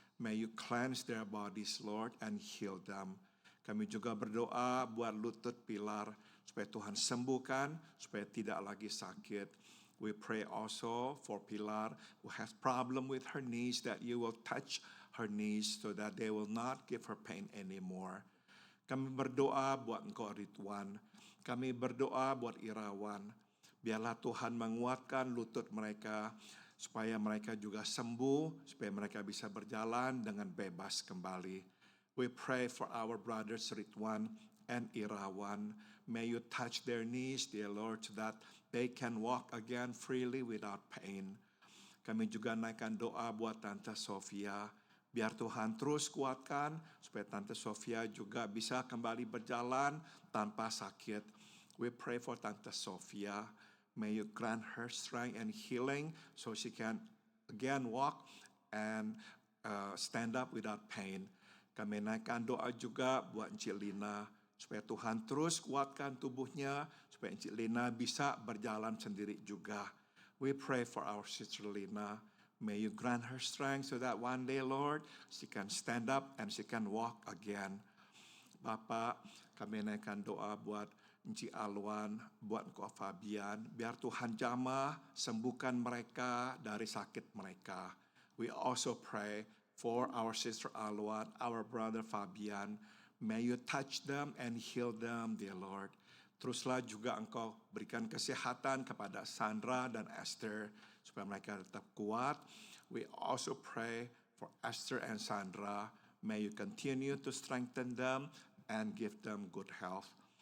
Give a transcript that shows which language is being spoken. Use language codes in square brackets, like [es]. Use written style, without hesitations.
[en] May you cleanse their bodies, Lord, and heal them. [id] Kami juga berdoa buat lutut Pilar, supaya Tuhan sembuhkan, supaya tidak lagi sakit. [en] We pray also for Pilar who has problem with her knees, that you will touch her knees so that they will not give her pain anymore. [id] Kami berdoa buat engkau Ridwan. Kami berdoa buat Irawan. Biarlah Tuhan menguatkan lutut mereka supaya mereka juga sembuh, supaya mereka bisa berjalan dengan bebas kembali. [en] We pray for our brothers Ridwan and Irawan. May you touch their knees, dear Lord, so that they can walk again freely without pain. [id] Kami juga naikkan doa buat Tante Sofia. Biar Tuhan terus kuatkan supaya Tante Sofia juga bisa kembali berjalan tanpa sakit. [en] We pray for Tante Sofia. May you grant her strength and healing so she can again walk and stand up without pain. [id] Kami naikkan doa juga buat Encik Lina supaya Tuhan terus kuatkan tubuhnya supaya Encik Lina bisa berjalan sendiri juga. [en] We pray for our sister Lina. May you grant her strength so that one day, Lord, she can stand up and she can walk again. [id] Bapak, kami naikkan doa buat Encik Alwan, buat engkau Fabian. Biar Tuhan jamah, sembuhkan mereka dari sakit mereka. [en] We also pray for our sister Alwan, our brother Fabian. May you touch them and heal them, dear Lord. [id] Teruslah juga engkau berikan kesehatan kepada Sandra dan Esther, supaya mereka tetap kuat. [en] We also pray for Esther and Sandra. May you continue to strengthen them and give them good health.